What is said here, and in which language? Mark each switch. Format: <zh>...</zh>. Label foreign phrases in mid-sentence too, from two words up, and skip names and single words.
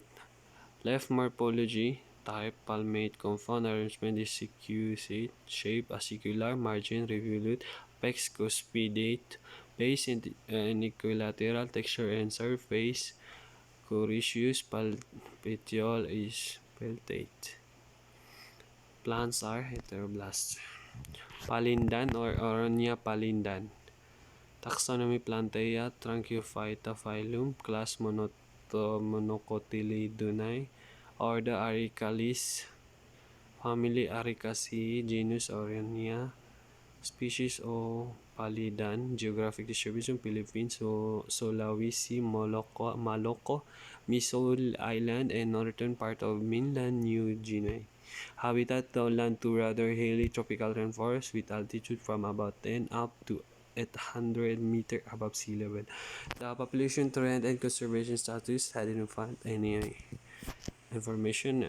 <en>Left morphology: type palmate, compound arrangement is secusate, shape acicular, margin revolute, apex cuspidate, base in equilateral, texture and surface coriaceous, petiole is peltate. Plants are heteroblasts. Palindan or Oronia palindan. Taxonomy: Plantaea, Tracheophyta phylum, class Monocotyledonae, order Arecales, family Arecaceae, genus Oronia, species O. palidan. Geographic distribution: Philippines, Sulawesi, Malacca, Misol Island, and northern part of mainland New Guinea. Habitat: lowland to rather hilly tropical rainforest with altitude from about 10 up to 800 meters above sea level. The population trend and conservation status, I didn't find any information.</en>